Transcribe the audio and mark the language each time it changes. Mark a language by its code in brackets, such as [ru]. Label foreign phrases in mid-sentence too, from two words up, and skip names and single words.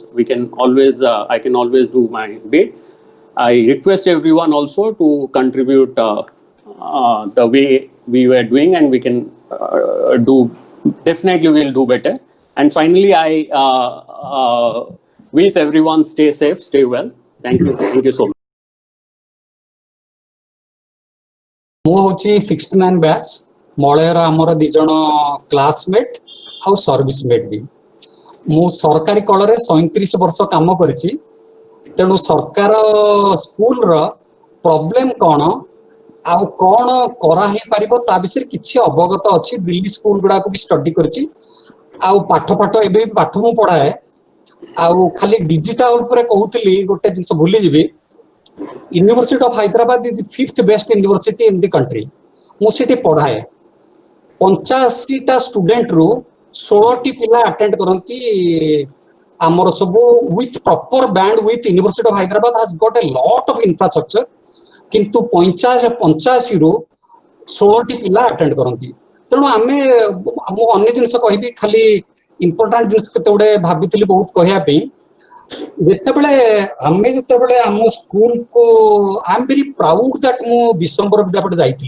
[en] We can always I can always do my bit. I request everyone also to contribute the way we were doing, and we can do, definitely we'll do better. And finally, I wish everyone stay safe, stay well. Thank you so much. [or] ମୁଁ ହଉଛି 69 ବ୍ୟାଚ୍ ମଳୟର ଆମର 2 ଜଣ କ୍ଲାସମେଟ୍ ଆଉ ସର୍ଭିସମେଟ୍ ବି। ମୁଁ ସରକାରୀ କଳରେ 37 ବର୍ଷ କାମ କରିଛି। ତେଣୁ ସରକାର ସ୍କୁଲର ପ୍ରୋବ୍ଲେମ କ'ଣ ଆଉ କ'ଣ କରାହେଇପାରିବ ତା ବିଷୟରେ କିଛି ଅବଗତ ଅଛି। ଦିଲ୍ଲୀ ସ୍କୁଲ ଗୁଡ଼ାକୁ ବି ଷ୍ଟଡି କରିଛି। ଆଉ ପାଠ ଏବେ ବି ପାଠ ମୁଁ ପଢ଼ାଏ। ଆଉ ଖାଲି ଡିଜିଟାଲ ଉପରେ କହୁଥିଲି, ଗୋଟେ ଜିନିଷ ଭୁଲିଯିବି। [en] University of Hyderabad is the 5th best university in the country. [or] ମୁଁ ସେଠି ପଢ଼ାଏ। 85ଟା ଷ୍ଟୁଡେଣ୍ଟ ରୁ 16ଟି ପିଲା ଆଟେଣ୍ଡ କରନ୍ତି ଆମର ସବୁ [en] with proper bandwidth. University of Hyderabad has got a lot of infrastructure, [or] କିନ୍ତୁ 85 ରୁ 16ଟି ପିଲା ଆଟେଣ୍ଡ କରନ୍ତି। ତେଣୁ ମୁଁ ଅନ୍ୟ ଜିନିଷ କହିବି, ଖାଲି ଇମ୍ପୋର୍ଟାଣ୍ଟ ଜିନିଷ କେତେ ଗୁଡ଼େ ଭାବିଥିଲି ବହୁତ କହିବା ପାଇଁ। ଯେତେବେଳେ ଆମ ସ୍କୁଲ କୁ [en] I am very proud that [or] ମୁଁ ବିଶ୍ୱମ୍ବର ବିଦ୍ୟାପୀଠ ଯାଇଥିଲି।